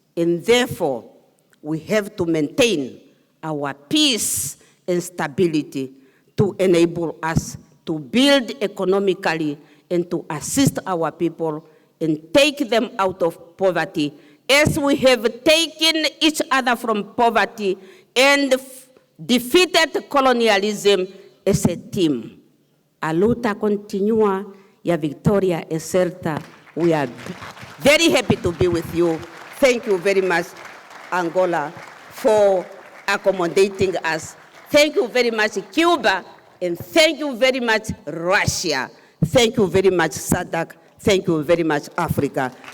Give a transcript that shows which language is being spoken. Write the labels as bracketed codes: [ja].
[en] And therefore, we have to maintain our peace and stability to enable us to build economically and to assist our people and take them out of poverty, as we have taken each other from poverty and defeated colonialism as a team. [pt] A luta continua e a vitória é certa. [en] We are very happy to be with you. Thank you very much, Angola, for accommodating us. Thank you very much, Cuba, and thank you very much, Russia. Thank you very much, SADC. Thank you very much, Africa.